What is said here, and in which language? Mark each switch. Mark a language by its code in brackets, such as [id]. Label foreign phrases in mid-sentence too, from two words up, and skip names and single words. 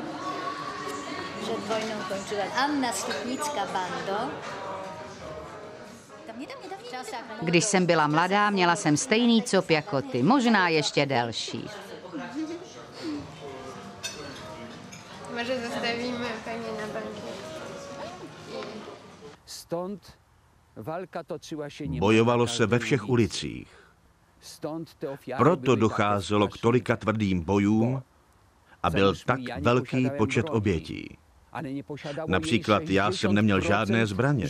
[pl] Przed wojną kończyła Anna Stupnicka-Bando. [cs] Když jsem byla mladá, měla jsem stejný cop jako ty, možná ještě delší. [pl] Może zostawimy panię na bankiet. [cs] Bojovalo se ve všech ulicích. Proto docházelo k tolika tvrdým bojům a byl tak velký počet obětí. Například já jsem neměl žádné zbraně.